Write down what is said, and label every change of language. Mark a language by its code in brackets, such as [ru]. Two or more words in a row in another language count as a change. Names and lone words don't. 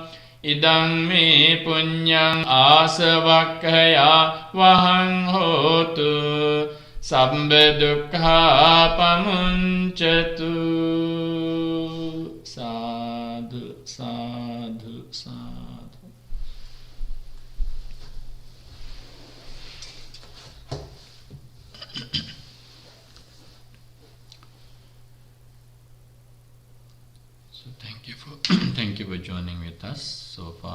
[pi] Idang me punyang āsavakkaya vahang hotu sabba dukkha pamuncatu. Sadhu, sadhu, sadhu. [en] Thank you for joining with us so far.